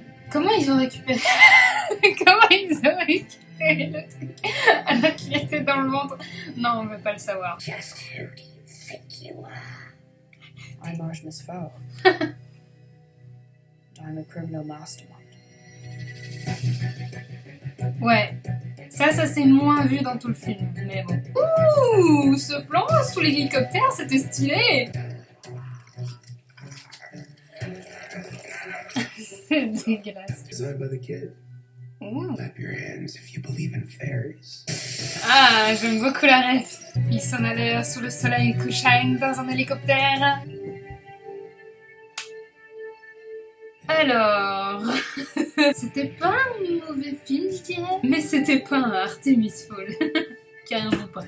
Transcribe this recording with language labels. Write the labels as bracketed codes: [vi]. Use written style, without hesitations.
[fr] Comment ils ont récupéré Comment ils ont récupéré le truc alors qu'il était dans le ventre? Non, on veut pas le savoir. [en] Just who do you think you are? I'm Artemis Fowl. And I'm a criminal mastermind. [fr] Ouais, ça c'est moins vu dans tout le film, mais bon. Ouh, ce plan sous l'hélicoptère, c'était stylé. C'est dégueulasse. [en] Designed by the kid. Ouh. Clap your hands if you believe in fairies. [fr] Ah, j'aime beaucoup la ref. Ils s'en allaient sous le soleil couchant dans un hélicoptère. Alors, c'était pas un mauvais film, je dirais, mais c'était pas un Artemis Fowl. Carrément pas.